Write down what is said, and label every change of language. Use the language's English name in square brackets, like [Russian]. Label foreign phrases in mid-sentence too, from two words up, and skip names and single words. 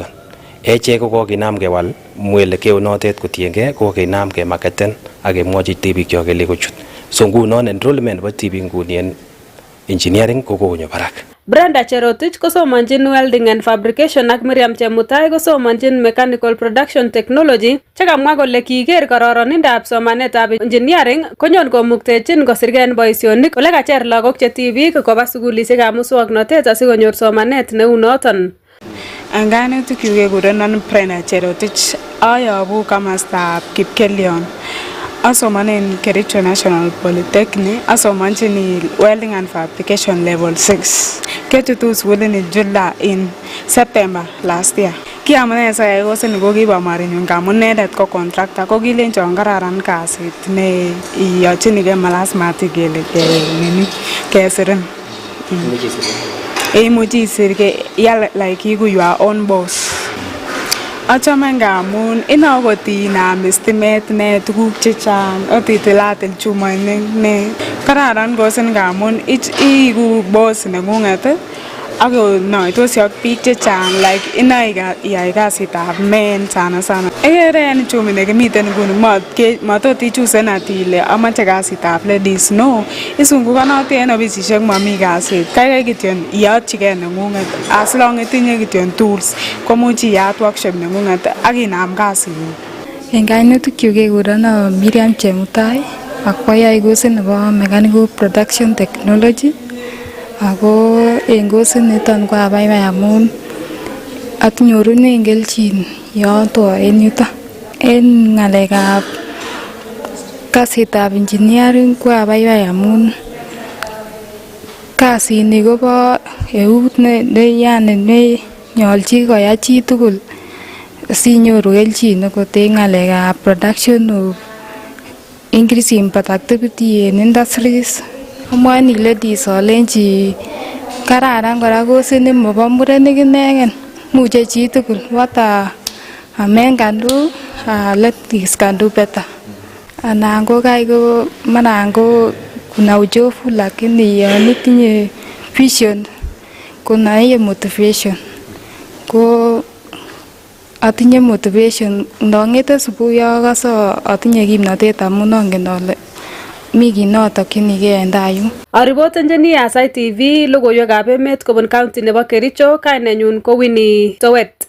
[Kalenjin] Echek ko kokinam kewal mwelekeo notet kotiengei kokinam kemarketen ak kemwochi tibikyok kele kochut. So ngunon enrollment nebo tibik nguni en engineering ko kokonyo barak. Brenda Cherotich kosomanjin [English] welding and fabrication [Kalenjin] ak Miriam Chemutai kosomanjin [English] mechanical production technology [Kalenjin] chekamwa kole kiker kororonindab somanetab engineering konyon komuktechin kosirgei en boisionik ole kacher lagok che tibik koba sukulisiekab muswoknotet asikonyor somanet neu noton. Anganutik kekurenon Brenda Cherotich ayobu komostab Kipkelion. Asomanen Kericho National Polytechnic, asomanchini [English] welding and fabrication level 6. [Kalenjin] Kechutu sukulini [English] July in September last year. [Kalenjin] Kiamune sayai kosin ko kibo marinyu ngamun inendet ko contractor ko kilenjon kararan kasit ne iyochinigei malasima kele kesirin. Imuchi isirke [English] like you your own boss. [Kalenjin] Achame ngamun inakot inam stimet ne tuguk chechang otitilatil chumainik ne kararan kosin ngamun iigu boss neng'ung'et ak noitos ak biik chechang like inoe iyai kasitab men sana. Ikere en chumi nekimiten nguni matot ichusen ati ile amache kasitab ladies, no, isungukanoti en ofisisiek mami kasit, kaikai kityo iyotchigei neng'ung'et [English] as long [Kalenjin] itinye kityo tools komuch iyat workshop neng'ung'et ak inam kasing'ung. En kainutikchu kekurono Miriam Chemutai ak kwayai kosit nebo [English] mechanical production technology. [Kalenjin] Ako en kosit niton ko abaibai amun atinyorunen kelchin yoto en yuton. En ng'alekab kasitab engineering ko abaibai amun kasini kobo eut ne nyolchi koyai chi tugul sinyoru kelchin akot en ng'alekab [English] production of increasing productivity in industries. [Kalenjin] Amwaini ladies olenji kararan kora kosit mobo murenik inegen, muche chi tugul. [English] What a man can do, ladies can do better. [Kalenjin] Anan ko kai ko maran ko [Swahili] kuna uchovu [Kalenjin] lakini yon itinye vision [Swahili] kuna hiyo motivation. [Kalenjin] Ko atinye motivation ndong'ete subuhi akose atinye kimnotet amun angen ale mi kit notokchinigei en tai yun. Aripotenjini Aasai TV logoiwekab emet kobun county nebo Kericho, kainenyun ko Winnie Towet.